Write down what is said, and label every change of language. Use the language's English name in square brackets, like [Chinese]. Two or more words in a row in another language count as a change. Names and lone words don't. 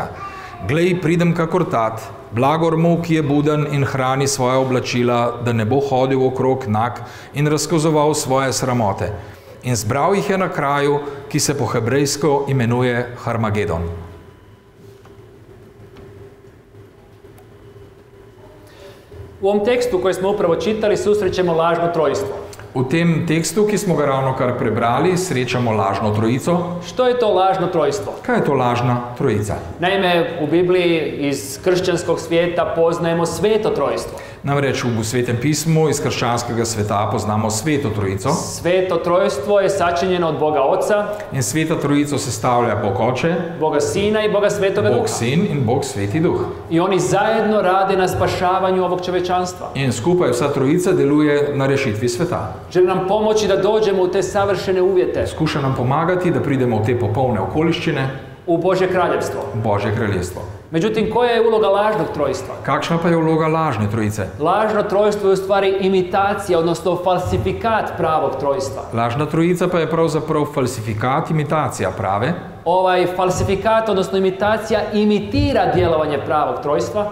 [Slovenian] Glej, pridem kakor tat, blagor mu, ki je buden in hrani svoje oblačila, da ne bo hodil okrog nag in razkazoval svoje sramote. In zbral jih je na kraju, ki se po hebrejsko imenuje Armagedon. [Croatian] U ovom tekstu koji smo upravo čitali susrećemo lažno trojstvo. [Slovenian] V tem tekstu, ki smo ga ravnokar prebrali, srečamo lažno trojico. [Croatian] Što je to lažno trojstvo? [Slovenian] Kaj je to lažna trojica? [Croatian] Naime, u Bibliji iz kršćanskog svijeta poznajemo sveto trojstvo. [Slovenian] Namreč v Svetem pismu iz krščanskega sveta poznamo sveto trojico. [Croatian] Sveto trojstvo je sačinjeno od Boga Oca, [Slovenian] In sveta trojico sestavlja Bog Oče, [Croatian] Boga Sina i Boga Svetoga [Slovenian] Bog [Croatian] Duha. [Slovenian] Sin in Bog Sveti Duh. [Croatian] I oni zajedno rade na spašavanju ovog čovečanstva. [Slovenian] In skupaj vsa trojica deluje na rešitvi sveta. [Croatian] Želi nam pomoći da dođemo u te savršene uvjete, [Slovenian] Skuša nam pomagati, da pridemo v te popolne okoliščine, [Croatian] u Božje kraljevstvo. [Slovenian] Božje kraljestvo. [Croatian] Međutim, koja je uloga lažnog trojstva? [Slovenian] Kakšna pa je vloga lažne trojice? [Croatian] Lažno trojstvo je u stvari imitacija, odnosno falsifikat pravog trojstva. [Slovenian] Lažna trojica pa je pravzaprav falsifikat, imitacija prave. [Croatian] Ovaj falsifikat, odnosno imitacija, imitira djelovanje pravog trojstva,